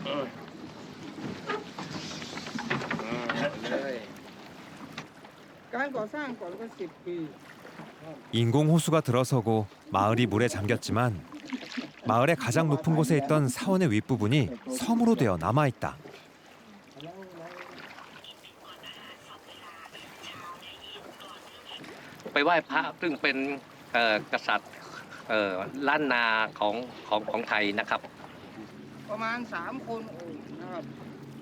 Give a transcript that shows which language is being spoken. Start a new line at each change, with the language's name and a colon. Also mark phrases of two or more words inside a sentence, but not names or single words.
Korean: 인공 호수가 들어서고 마을이 물에 잠겼지만 마을의 가장 높은 곳에 있던 사원의 윗부분이 섬으로 되어 남아 있다.
Thai: ไปไหว้พระซึ่งเป็นกษัตริย์ล้านนาของไทยนะครับ ประมาณ3 คนนะครับ